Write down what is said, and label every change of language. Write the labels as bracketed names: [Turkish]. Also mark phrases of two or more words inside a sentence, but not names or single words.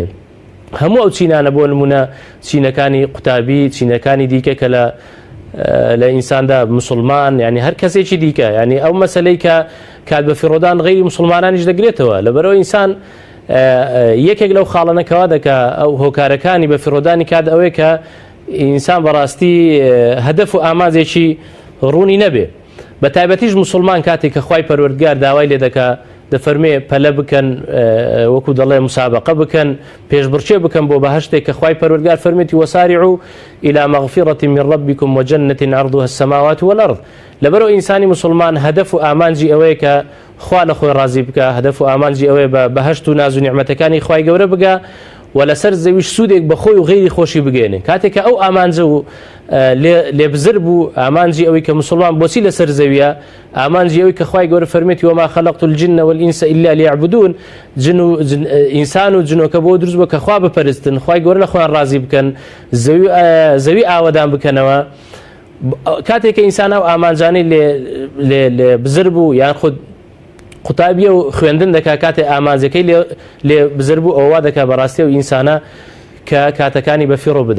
[Central Kurdish] هەموو ئەو چینانە بۆ نمونە چینەکانی قوتابی، چینەکانی دیکە کە لە ئینساندا مسلمان ینی هەر کەسێکی دیکە، ینی ئەو مەسلەی کە کات بە فیڕۆدان غەیری مسلمانانیش دەگرێتەوە لەبەرەوە ئینسان یەکێک لەو خاڵەنەکەوا دەکە ئەو هۆکارەکانی بە فیڕۆدانی کات ئەوەیە کە ئینسان بەڕاستی هەدەف و ئامانزێکی ڕوونی نەبێ. بە تایبەتیش مسلمان کاتێک کە خوای پەروەردگار داوای لێ دەکا دەفەرمێ پەلە بکەن وەکو دەڵێ مسابقە بکەن پێشبڕچێ بکەن بۆ بەهەشتێک کە خوای پەروەردگار فەرمێتی [Arabic] وەسارعوا إلى مغفرة من ربكم وجنة عرضها السماوات والأرض. [Central Kurdish] لەبەرەوە ئینسانی مسلمان هەدەف و ئامانجی ئەوەیە کە خوا لە خۆی ڕازی بکە، هەدەف و ئامانجی ئەوەیە بە بەهەشت و ناز و نیعمەتەکانی خوای گەورە بگا و لەسەر زەویش سوودێک بە خۆی و غەیری خۆشی بگێنێ. کاتێک کە ئەو ئامانجە و لێبزر بوو ئامانجی ئەوەی کە مسلمان بۆچی لەسەر زەویە، ئامانجی ئەوەی کە خوای گەورە فەرمێتی [Arabic] وما خەلەقت الجن والئینس إلا ليعبدون، [Central Kurdish] ئینسان و جنۆکە بۆ دروست بووە کە خوا بپەرستن، خوای گەورە لە خۆیان ڕازی بکەن، زەوی ئاوەدان بکەنەوە. کاتێک کە ئینسان ئەو ئامانجانەی لێ بزر بوو یان خود قوتابیە و خوێندن دەکا کاتێ ئامانجەکەی لێ بزر بوو ئەووا دەکا بەڕاستی و ئینسانە کە کاتەکانی بە فیڕۆ بدە.